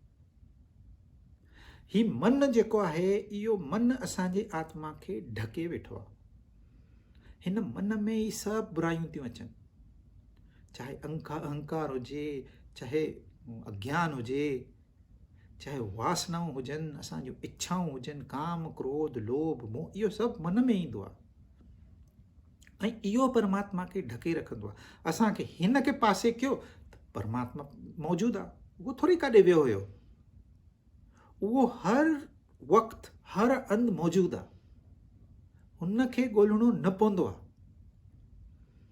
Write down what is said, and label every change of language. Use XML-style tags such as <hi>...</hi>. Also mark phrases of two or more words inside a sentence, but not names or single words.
<sd>ही मन जेको आहे, इहो मन असांजे आत्मा खे ढके वेठो आहे। हिन मन में ई सभु बुरायूं थियूं अचनि, चाहे अहंकार हुजे, चाहे अज्ञान हुजे, चाहे वासनाऊं हुजनि, असांजूं इच्छाऊं हुजनि, काम क्रोध लोभ मोह, इहो सभु मन में ईंदो आहे ऐं इहो परमात्मा खे ढके रखंदो आहे। असांखे हिन खे पासे कयो त परमात्मा मौजूदु आहे, उहो थोरी काॾे वियो हुयो, उहो हर वक़्तु हर अंध मौजूदु आहे। हुनखे ॻोल्हणो न पवंदो आहे।</sd>